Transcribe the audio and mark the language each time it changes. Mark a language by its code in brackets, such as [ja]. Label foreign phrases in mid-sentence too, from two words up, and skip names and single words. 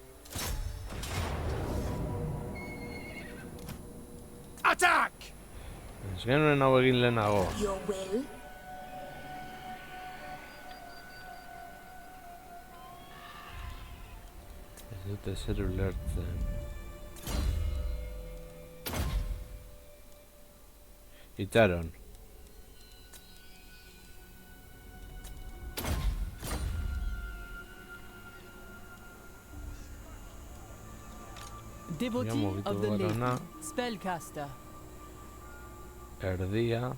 [en] Attack! [eu] Ez genuen hau egin lehenago. [en] Your will? [eu] Ez dut ezer ulertzen. Itxaron. [en] Devotee of the Lady, spellcaster. [eu] Erdia.